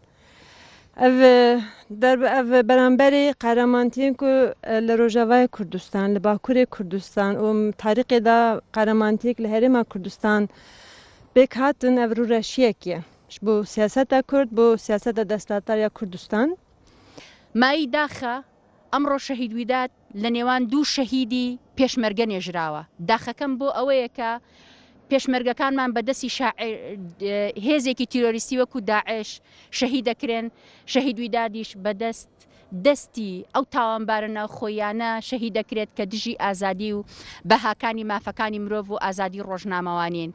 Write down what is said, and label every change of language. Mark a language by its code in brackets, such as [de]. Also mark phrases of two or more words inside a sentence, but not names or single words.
[ku] Ev beramberê qehremaniyên ku li Rojavayê Kurdistan, li Bakurê Kurdistan û tarîxê da qehremaniyek li Herêma Kurdistan pêk hatin ev rûreşiyek ye ji bo siyaseta Kurd bo siyaseta destdatariya Kurdistan. [ckb] مای داخە ئەمڕۆ شەهید ویدات لە نێوان دوو شەهیدی پێشمەرگە نێژراوە داخەکەم بۆ ئەوەیە کە پێشمەرگەکانمان بەدەستی هێزێکی تیرۆریستی وەکو داعش شەهید دەکرێن شەهید ویدادیش بەدەست دەستی ئەو تاوانبارە ناوخۆیانە شەهید دەکرێت کە دژی ئازادی و بەهاکانی مافەکانی مرۆڤ و ئازادی ڕۆژنامەوانین.